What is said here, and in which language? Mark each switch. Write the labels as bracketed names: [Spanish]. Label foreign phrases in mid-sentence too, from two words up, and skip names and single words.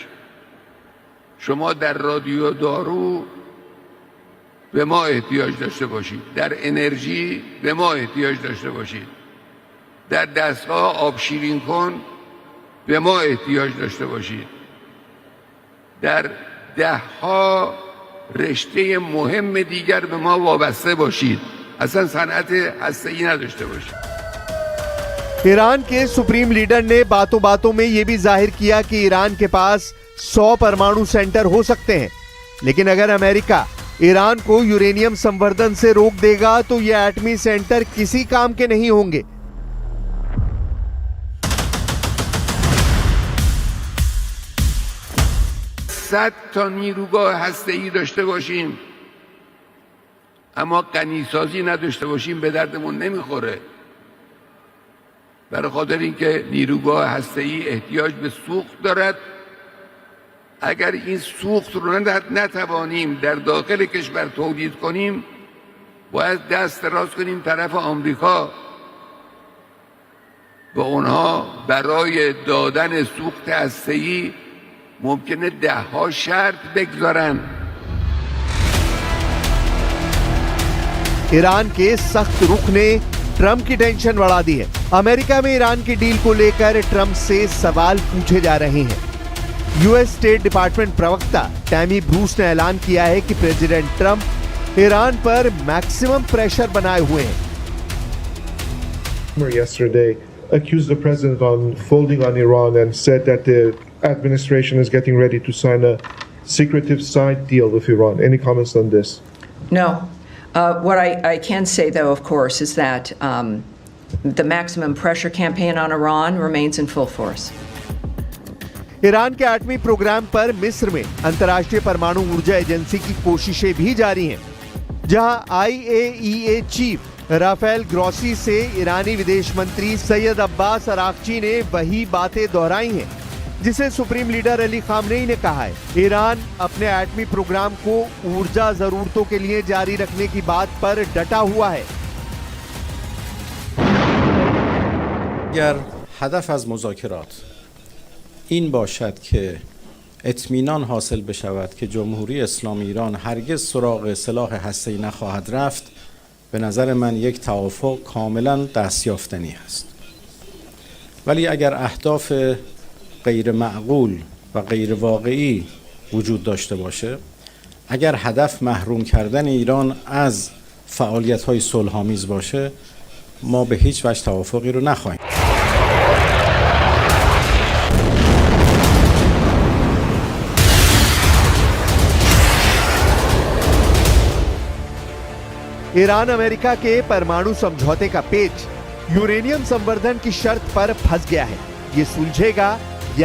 [Persian] شما در رادیو دارو به ما احتیاج داشته باشید، در انرژی به ما احتیاج داشته باشید، در دستگاه آب شیرین کن به ما احتیاج داشته باشید، در 10 ها رشته مهم دیگر به ما وابسته باشید، اصلا صنعت هسته‌ای نداشته باشید. [Hindi] ईरान के सुप्रीम लीडर ने बातों बातों में यह भी जाहिर किया कि ईरान के पास 100 परमाणु सेंटर हो सकते हैं, लेकिन अगर अमेरिका ईरान को यूरेनियम संवर्धन से रोक देगा तो ये एटमी सेंटर किसी काम के नहीं होंगे। [Persian] صد تا نیروگاه هسته‌ای داشته باشیم اما غنیسازی نداشته باشیم به دردمون نمیخوره. برای خاطر اینکه نیروگاه هسته‌ای احتیاج به سوخت دارد، اگر این سوخت رو نتوانیم در داخل کشور تولید کنیم باید دست دراز کنیم طرف آمریکا و اونها برای دادن سوخت هسته‌ای ممکنه 10 ها شرط بگذارن. [Hindi] ईरान के सख्त रुख ने ट्रंप की टेंशन बढ़ा दी है। अमेरिका में ईरान की डील को लेकर ट्रंप से सवाल पूछे जा रहे हैं। [English] US State Department [Hindi] प्रवक्ता टैमी ब्रूस ने ऐलान किया है कि प्रेसिडेंट ट्रंप ईरान पर [English] maximum pressure [Hindi] बनाए हुए हैं। [English] Yesterday accused the president on folding on Iran and said that the administration is getting ready to sign a secretive side deal with Iran. Any comments on this? No. What I can say, though, of course, is that the maximum pressure campaign on Iran remains in full force. [Hindi] ईरान के एटमी प्रोग्राम पर मिस्र में अंतर्राष्ट्रीय परमाणु ऊर्जा एजेंसी की कोशिशें भी जारी हैं, जहां IAEA चीफ राफेल ग्रॉसी से ईरानी विदेश मंत्री सैयद अब्बास अरागची ने वही बातें दोहराई हैं जिसे सुप्रीम लीडर अली खामनेई ने कहा है। ईरान अपने एटमी प्रोग्राम को ऊर्जा जरूरतों के लिए जारी रखने की बात पर डटा हुआ है। [Persian] اگر هدف از مذاکرات این باشد که اطمینان حاصل بشود که جمهوری اسلامی ایران هرگز سراغ سلاح هسته‌ای نخواهد رفت، به نظر من یک توافق کاملا دستیافتنی است. ولی اگر اهداف غیر معقول و غیر واقعی وجود داشته باشه، اگر هدف محروم کردن ایران از فعالیت‌های صلح‌آمیز باشه، ما به هیچ وجه توافقی رو نخواهیم. [Hindi] ईरान अमेरिका के परमाणु समझौते का पेच यूरेनियम संवर्धन की शर्त पर फंस गया है।